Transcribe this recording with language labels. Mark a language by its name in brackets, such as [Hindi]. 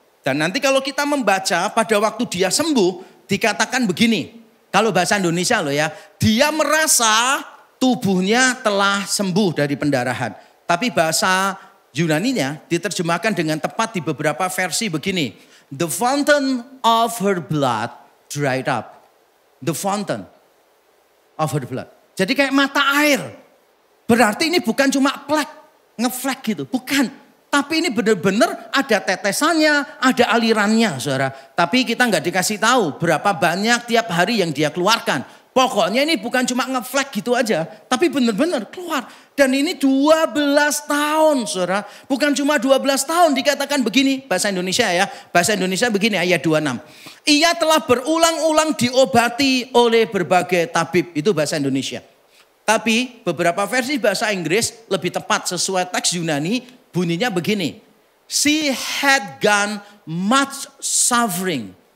[Indonesian] Dan nanti kalau kita membaca pada waktu dia sembuh, dikatakan begini. Kalau bahasa Indonesia loh ya, dia merasa tubuhnya telah sembuh dari pendarahan. Tapi bahasa Yunaninya diterjemahkan dengan tepat di beberapa versi begini. [English] The fountain of her blood dried up. The fountain of her blood. [Indonesian] Jadi kayak mata air. Berarti ini bukan cuma ngeflek gitu. Bukan. Tapi ini benar-benar ada tetesannya, ada alirannya saudara. Tapi kita nggak dikasih tahu berapa banyak tiap hari yang dia keluarkan. Pokoknya ini bukan cuma ngeflek gitu aja. Tapi benar-benar keluar. Dan ini 12 tahun saudara. Bukan cuma 12 tahun dikatakan begini. Bahasa Indonesia ya. Bahasa Indonesia begini ayat 26. Ia telah berulang-ulang diobati oleh berbagai tabib. Itu bahasa Indonesia. Tapi beberapa versi bahasa Inggris lebih tepat sesuai teks Yunani. Bunyinya begini. [English] She had gone much suffering.